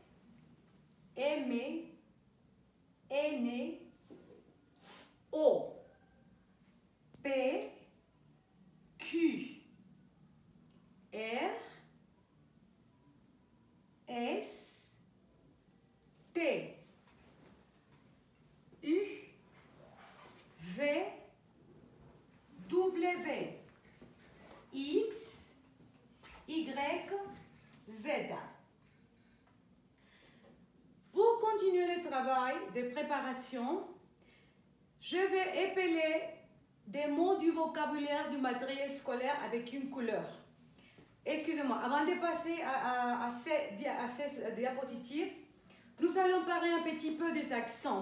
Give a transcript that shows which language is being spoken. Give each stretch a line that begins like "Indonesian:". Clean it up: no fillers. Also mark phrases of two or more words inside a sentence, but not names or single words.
French: M, N, O, P, Q, R, S, T, U, V, W, X, Y, Z. Pour continuer le travail de préparation, je vais épeler des mots du vocabulaire du matériel scolaire avec une couleur. Excusez-moi, avant de passer à ces diapositives, nous allons parler un petit peu des accents.